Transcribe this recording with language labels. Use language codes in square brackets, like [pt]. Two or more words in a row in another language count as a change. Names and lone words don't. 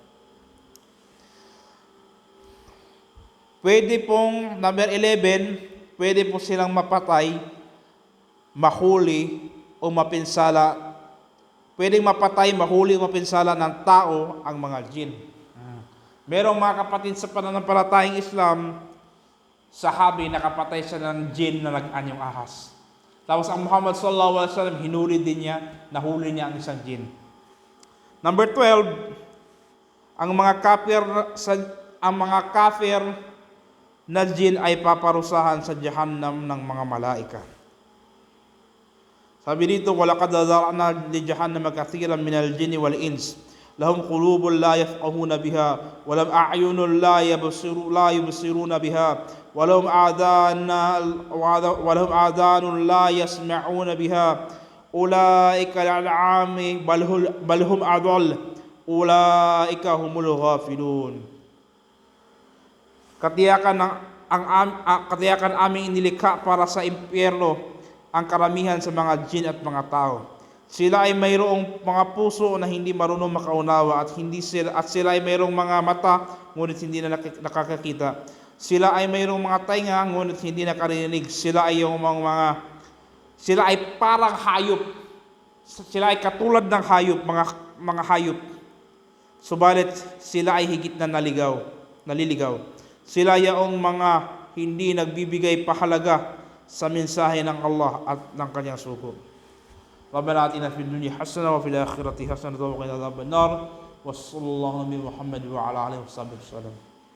[tl] Pwede pong, number 11, pwede po silang mapatay, mahuli o mapinsala. Pwedeng mapatay, mahuli o mapinsala ng tao ang mga jin. Merong mga kapatid sa pananampalatayang Islam, sahabi, nakapatay siya ng jin na nag-anyong ahas. Tapos ang Muhammad [ar] صلى الله عليه وسلم, [tl] hinuli din niya, nahuli niya ang isang jin. Number 12, ang mga kafir na jin ay paparusahan sa Jahannam ng mga malaika. Sabi dito, [ar] ولقد ذرأنا لجهنم كثيرا من الجن والإنس لهم قلوب لا يفقهون بها ولهم أعين لا يبصرون بها ولهم آذان لا يسمعون بها أولئك الأنعام بل هم أضل أولئك هم الغافلون. [tl] Katiyakan aming inilikha para sa impyerno ang karamihan sa mga jin at mga tao. Sila ay mayroong mga puso na hindi marunong makaunawa at sila ay mayroong mga mata ngunit hindi na nakakakita. Sila ay mayroong mga tainga ngunit hindi nakarinig. Sila ay parang hayop. Sila ay katulad ng hayop, mga hayop. Subalit sila ay higit na naliligaw. Sila yaong mga hindi nagbibigay pahalaga sa mensahe ng Allah at ng kanyang suko. [ar] ربنا آتنا في الدنيا حسنة وفي الآخرة حسنة وقنا عذاب النار. وصلى الله عليه ومحمد وعلى آله وصحبه وسلم.